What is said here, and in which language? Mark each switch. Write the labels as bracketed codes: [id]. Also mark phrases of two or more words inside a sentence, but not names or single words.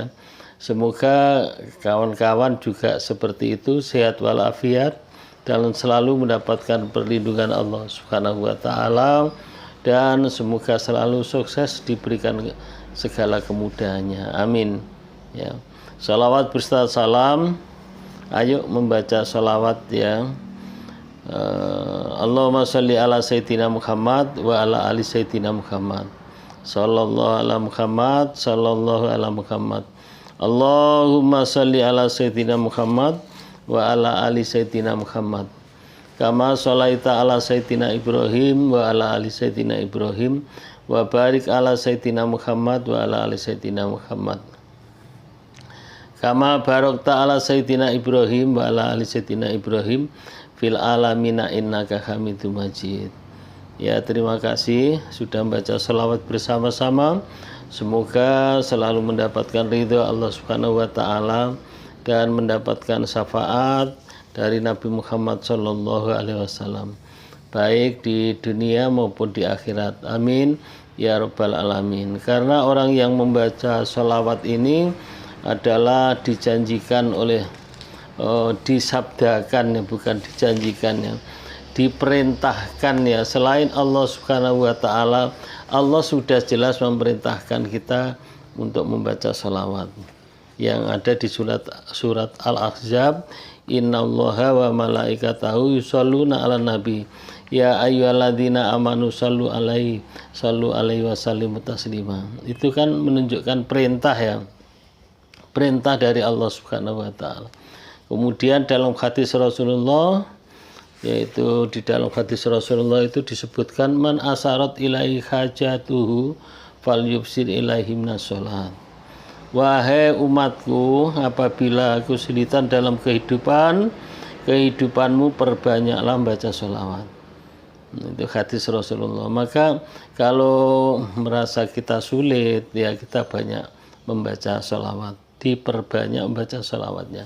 [id] Semoga kawan-kawan juga seperti itu, sehat walafiat dan selalu mendapatkan perlindungan Allah [ar] سبحانه وتعالى, [id] dan semoga selalu sukses, diberikan segala kemudahannya. Amin. Ya. Salawat berserta salam. Ayo membaca salawat ya. [ar] اللهم صل على سيدنا محمد وعلى آل سيدنا محمد. صلى الله على محمد، صلى الله على محمد. اللهم صل على سيدنا محمد وعلى آل سيدنا محمد. كما صليت على سيدنا إبراهيم وعلى آل سيدنا إبراهيم وبارك على سيدنا محمد وعلى آل سيدنا محمد. كما باركت على سيدنا إبراهيم وعلى آل سيدنا إبراهيم في العالمين إنك حميد مجيد. [id] Ya, terima kasih sudah membaca salawat bersama-sama. Semoga selalu mendapatkan ridho Allah [ar] سبحانه وتعالى [id] dan mendapatkan syafaat dari Nabi Muhammad [ar] صلى الله عليه وسلم, [id] baik di dunia maupun di akhirat. [ar] آمين يا رب العالمين. [id] Karena orang yang membaca salawat ini adalah dijanjikan oleh disabdakan ya, bukan dijanjikan ya, diperintahkan ya. Selain Allah [ar] سبحانه وتعالى, [id] Allah sudah jelas memerintahkan kita untuk membaca salawat yang ada di surat Al-Ahzab. [ar] إن الله وملائكته يصلون على النبي يا أيها الذين آمنوا صلوا عليه وسلموا تسليما. [id] Itu kan menunjukkan perintah ya, perintah dari Allah [ar] سبحانه وتعالى. [id] Kemudian dalam hadis Rasulullah, yaitu di dalam hadis Rasulullah itu disebutkan [ar] من عسرت إليه حاجته فليبصر إليه من الصلاة. [id] Wahai umatku, apabila kesulitan dalam kehidupanmu, perbanyaklah baca sholawat. Itu hadis Rasulullah. Maka kalau merasa kita sulit ya, kita banyak membaca sholawat, diperbanyak membaca sholawatnya.